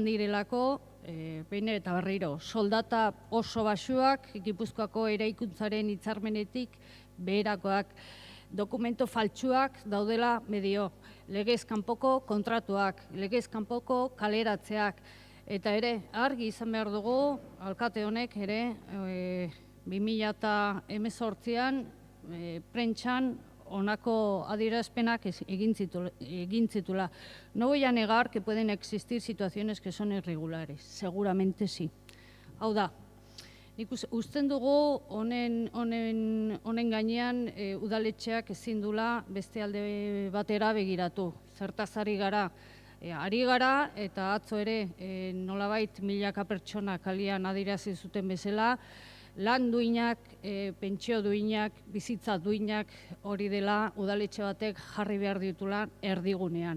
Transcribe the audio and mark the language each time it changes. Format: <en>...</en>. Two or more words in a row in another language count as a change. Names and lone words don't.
<eu>direlako, behin eta berriro, soldata oso basuak, Gipuzkoako eraikuntzaren hitzarmenetik beherakoak, dokumento faltsuak daudela medio, legez kanpoko kontratuak, legez kanpoko kaleratzeak, eta ere, argi izan behar dugu, alkate honek ere, 2018an prentsan honako adierazpenak egin zitula.</eu> <es>No voy a negar que pueden existir situaciones que son irregulares, seguramente sí.</es> <eu>Hau da, nik usten dugu honen gainean udaletxeak ezin dula beste alde batera begiratu. Zertaz ari gara eta atzo ere nolabait milaka pertsona kalian adierazi zuten bezala, lan duinak, pentsio duinak, bizitza duinak hori dela udaletxe batek jarri behar ditula erdigunean.</eu>